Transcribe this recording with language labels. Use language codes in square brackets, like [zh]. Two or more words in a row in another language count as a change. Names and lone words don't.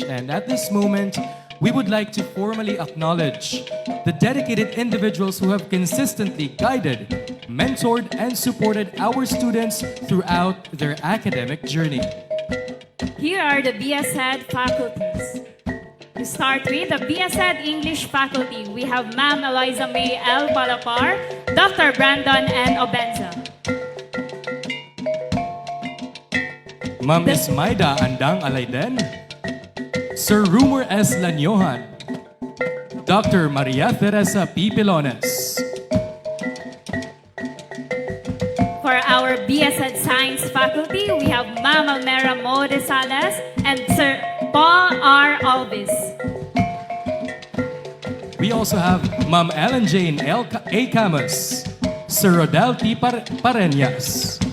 [en] And at this moment, we would like to formally acknowledge the dedicated individuals who have consistently guided, mentored, and supported our students throughout their academic journey. Here are the Bsed faculties. To start with the Bsed English faculty, we have Ma'am Eliza May L. Palapar, Dr. Brandon N. Obenza. Ma'am Ismaida Andang Alayden, Sir Rumor S. Lanyohan, Dr. Maria Teresa P. Pilones. For our Bsed Science faculty, we have Ma'am Almera Mo de Salas and Sir Paul R. Alvis. We also have Ma'am Ellen Jane A. Camus, Sir Rodel T. Pareñas.